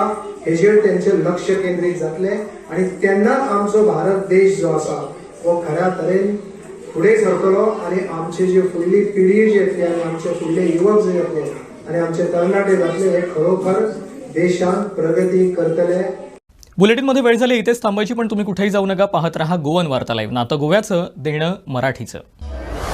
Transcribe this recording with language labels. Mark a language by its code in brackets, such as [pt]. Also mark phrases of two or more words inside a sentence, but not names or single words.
[kok] हेजेर तेंचे लक्ष केंद्रीत जातले आणि तेन्नाच आमचो भारत देश जो आसा हो खऱ्या तरेन फुडें सरतलो आणि आमची जी फुडली पिढी जी येतली आणि आमचे फुडले युवक जे येतले आणि आमचे तरणाटे जातले हे खरोखर देशान प्रगती करतले. [mr] बुलेटिनमध्ये वेळ झाली इथेच थांबायची, पण तुम्ही कुठेही जाऊ नका. पाहत रहा गोवन वार्ता लाईव्ह. नातं गोव्याचं, देणं मराठीचं.